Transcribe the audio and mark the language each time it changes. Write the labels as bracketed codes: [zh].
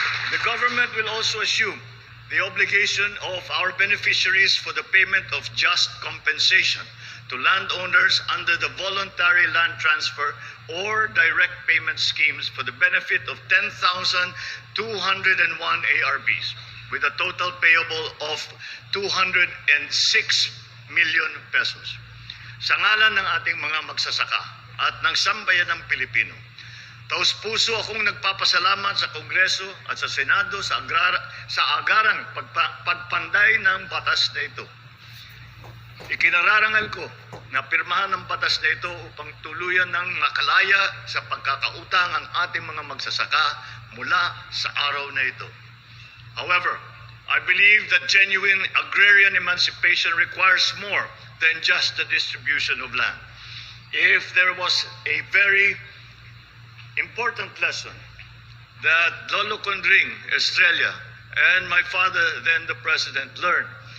[en] The government will also assume the obligation of our beneficiaries for the payment of just compensation to landowners under the voluntary land transfer or direct payment schemes for the benefit of 10,201 ARBs with a total payable of 206 million pesos. [tl] Sa ngalan ng ating mga magsasaka at ng sambayan ng Pilipino, taos puso akong nagpapasalamat sa Kongreso at sa Senado sa agarang pagpanday ng batas na ito. Ikinararangal ko na pirmahan ng batas na ito upang tuluyan ng makalaya sa pagkakautang ang ating mga magsasaka mula sa araw na ito. [en] However, I believe that genuine agrarian emancipation requires more than just the distribution of land. If there was a very important lesson that Lolo Condring Estrella and my father, then the president, learned,